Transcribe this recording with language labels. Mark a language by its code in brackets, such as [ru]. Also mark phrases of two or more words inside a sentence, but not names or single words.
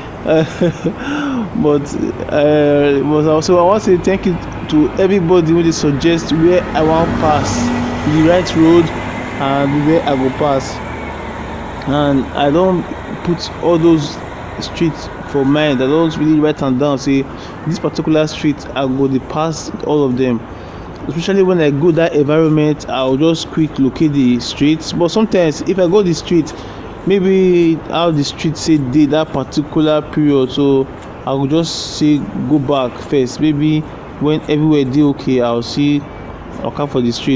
[pcm] But also I wan say thank you to everybody wey dey suggest where I wan pass, the right road and where I go pass. And I don put all those streets for mind. I don't really write am down, say this particular street I go dey pass all of them. Especially when I go that environment, I'll just quick locate the streets. But sometimes if I go the street, maybe how the street say dey that particular period, so I will just say go back first. Maybe when everywhere dey okay, I'll come for the street.